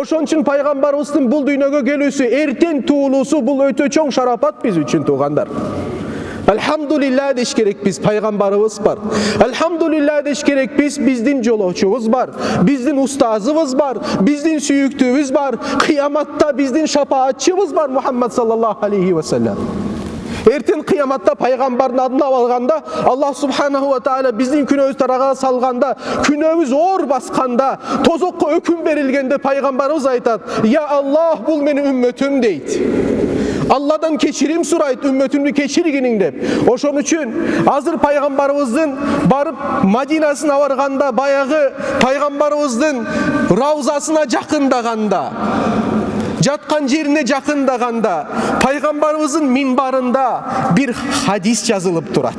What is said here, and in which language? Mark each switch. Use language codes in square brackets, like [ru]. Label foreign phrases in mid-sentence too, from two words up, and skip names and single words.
[ky] Ошон үчүн пайгамбарыбыздын бул дүйнөгө келүүсү, эртең туулуусу бул өтө чоң шарапат биз үчүн туугандар. Алхамдулилла деш керек, биз пайгамбарыбыз бар. Алхамдулилла деш керек, биздин жолоочубуз бар, биздин устазыбыз бар, биздин сүйүктүүбүз бар, кыяматта биздин шапаатчыбыз бар, [ar] محمد صلى الله عليه وسلم. [ky] Эртең кыяматта пайгамбардын адын алганда, [ar] الله سبحانه وتعالى [ky] биздин күнөөбүздү тарага салганда, күнөөбүз оор басканда, тозокко өкүм берилгенде пайгамбарыбыз айтат: [ar] "يا الله, [ky] бул менин үммөтүм" дейт. Алладан кечирим сурайт, үммөтүмдү кечиргиниң деп. Ошон үчүн азыр пайгамбарыбыздын барып Мадинасына барганда, баягы пайгамбарыбыздын раузасына жакындаганда, жаткан жерине жакындаганда, пайгамбарыбыздын минбарында бир хадис жазылып турат.